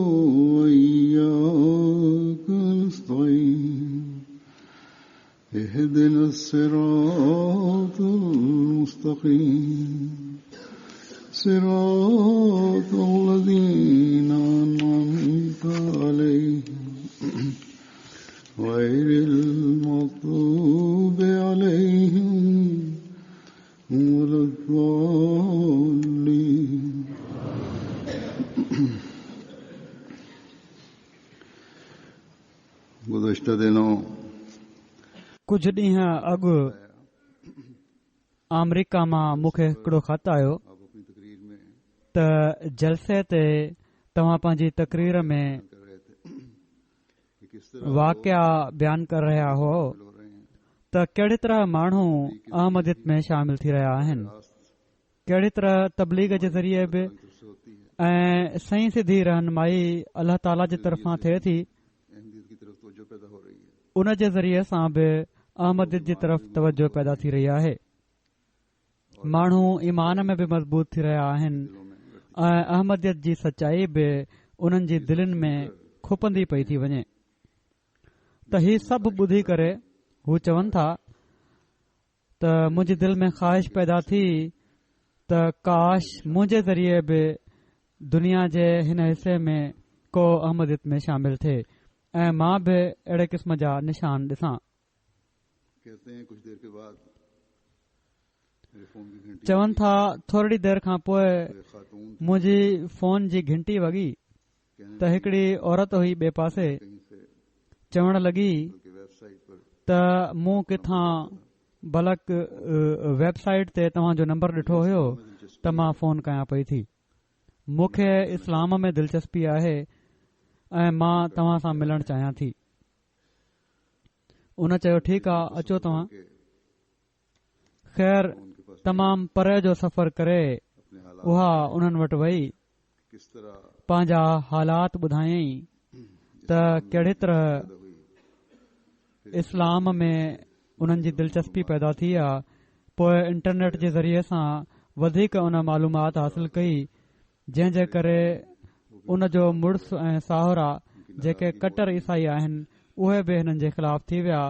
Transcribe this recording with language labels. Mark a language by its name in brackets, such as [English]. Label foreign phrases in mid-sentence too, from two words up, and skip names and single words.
[Arabic] وإياك نستعين اهدنا الصراط المستقيم صراط الذين أنعمت عليهم غير المغضوب عليهم ولا الضالين. [Urdu] گزشتہ دنوں [Sindhi] कुझु ॾींहं अॻु अमरीका मां मूंखे हिकिड़ो ख़त आयो [Urdu] آپ اپنی تقریر میں [Sindhi] त जलसे ते तव्हां पंहिंजी तकरीर में [Urdu] کر رہے تھے کہ کس طرح [Sindhi] वाक़िया बयानु कर रहिया हो [Urdu] ہو رہے ہیں. [Sindhi] त कहिड़ी तरह माण्हू अहमदियत में शामिल थी रहिया आहिनि, कहिड़ी तरह तबलीग जे ज़रिए बि [Urdu] سے ہوتی ہے [Sindhi] ऐं सही सिधी रहनुमाई अल्लाह ताला जे तरफ़ां थिए थी, [Urdu] احمدیت کی طرف توجہ پیدا ہو رہی ہے. [Sindhi] उन जे ज़रिए सां बि अहमदियत जी तरफ़ तवजो पैदा थी रही आहे। माण्हू ईमान में बि मज़बूत थी रहिया आहिनि ऐं अहमदियत जी सचाई बि उन्हनि जी दिलनि में खुपंदी पई थी वञे। त ही सभु ॿुधी करे हू चवनि था त मुंहिंजी दिलि में ख़्वाहिश पैदा थी त काश मुंहिंजे ज़रिए बि दुनिया जे हिन हिसे में को अहमदियत में शामिल थिए ऐं मां बि अहिड़े क़िस्म जा निशान ॾिसां। [Urdu] کہتے ہیں کچھ دیر کے بعد میرے فون کی گھنٹی [Sindhi] चवनि था थोरी देर खां पोइ [Urdu] ایک خاتون [Sindhi] मुंहिंजी फोन जी घंटी वॻी [Urdu] कहने [Sindhi] त हिकड़ी औरत हुई ॿिए पासे [Urdu] کہیں سے [Sindhi] चवण लॻी [Urdu] کی ویب سائٹ پر [Sindhi] त मूं किथां बलक वेबसाइट ते तव्हांजो नंबर ॾिठो हुयो त मां फोन कयां पई थी। मूंखे इस्लाम में दिलचस्पी आहे ऐं मां तव्हां सां मिलणु चाहियां थी। उन चयो ठीकु आहे, अचो तव्हां। [Urdu] के ख़ैर ان کے پاس [Sindhi] तमामु परे जो सफ़र करे [Urdu] اپنے حالات [Sindhi] उहा उन्हनि वटि वई, [Urdu] کس طرح [Sindhi] पंहिंजा हालात ॿुधायई त कहिड़ी तरह [Urdu] پیدا ہوئی. [Sindhi] इस्लाम में उन्हनि जी दिलचस्पी पैदा थी आहे। पोइ इंटरनेट जे ज़रिए सां वधीक उन मालूमात हासिल कई, जंहिं जे करे उन जो मुड़ुसु ऐं साहुरा जेके कटर ईसाई आहिनि उहे बि हिननि जे ख़िलाफ़ थी विया।